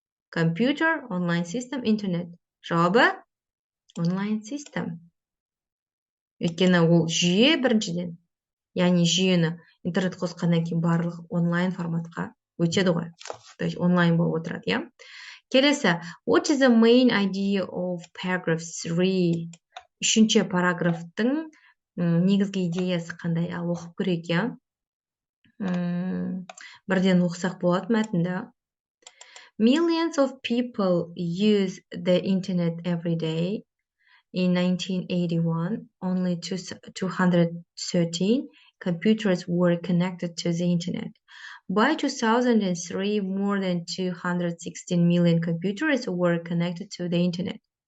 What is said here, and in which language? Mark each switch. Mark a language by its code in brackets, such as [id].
[en] Computer, online system, интернет. [kk] Жауабы? [en] Online system. [kk] Өйткені ол жүйе біріншіден. Яғни жүйені интернет қосқаннан кейін барлық онлайн форматқа өтеді ғой. То есть онлайн болып отырады, иә? Келесі. [en] What is the main idea of paragraph 3? [kk] Үшінші параграфтың негізгі идеясы қандай? Ал оқып көрейік, иә? Бірден оқысақ болады мәтінді. [en] Millions of people use the internet every day. In 1981, only 213 computers were connected to the internet. By 2003, more than 216 million computers were connected to the internet.